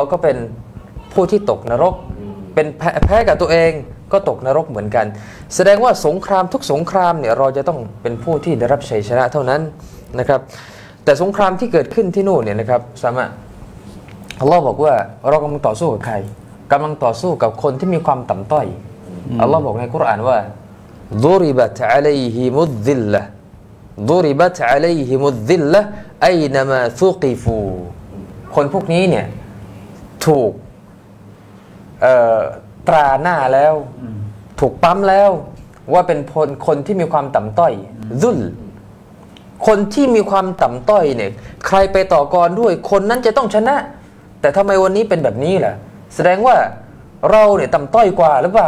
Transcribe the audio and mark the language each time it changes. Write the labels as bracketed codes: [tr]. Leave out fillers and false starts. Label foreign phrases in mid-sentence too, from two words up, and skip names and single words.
[th] ก็เป็นผู้ที่ตกนรกเป็นแพ้กับตัวเองก็ตกนรกเหมือนกันแสดงว่าสงคราม ทุกสงครามเนี่ยเราจะต้องเป็นผู้ที่ได้รับชัยชนะเท่านั้นนะครับแต่สงครามที่เกิดขึ้นที่นู่นเนี่ยนะครับสามารถอัลลอฮ์บอกว่าเรากำลังต่อสู้กับใครกำลังต่อสู้กับคนที่มีความต่ำต้อยอัลลอฮ์บอกในกุรอานว่า [ar] ضربت عليهم الذلة ضربت عليهم الذلة أينما ثقفوا [th] คนพวกนี้เนี่ยถูก ตราหน้าแล้วถูกปั๊มแล้วว่าเป็นคนที่มีความต่ำต้อยซุลคนที่มีความต่ำต้อยเนี่ยใครไปต่อกรด้วยคนนั้นจะต้องชนะแต่ทำไมวันนี้เป็นแบบนี้ล่ะแสดงว่าเราเนี่ยต่ำต้อยกว่าหรือเปล่า